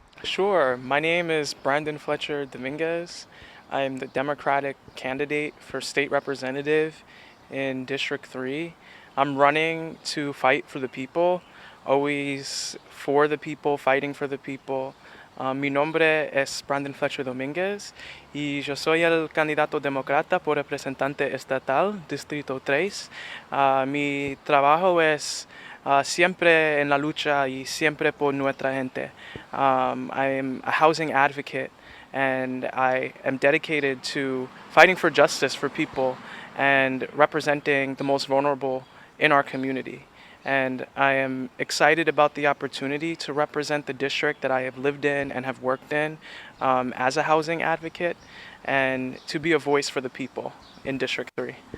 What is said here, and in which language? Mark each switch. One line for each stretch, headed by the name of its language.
English: Sure. My name is Branden Fletcher-Domínguez. I'm the Democratic candidate for state representative in District 3. I'm running to fight for the people, always for the people, fighting for the people.
Spanish: Mi nombre es Branden Fletcher-Domínguez y yo soy el candidato demócrata por representante estatal, Distrito 3. Mi trabajo es siempre en la lucha y siempre por nuestra gente.
English: I'm a housing advocate and I am dedicated to fighting for justice for people and representing the most vulnerable in our community. And I am excited about the opportunity to represent the district that I have lived in and have worked in as a housing advocate and to be a voice for the people in District 3.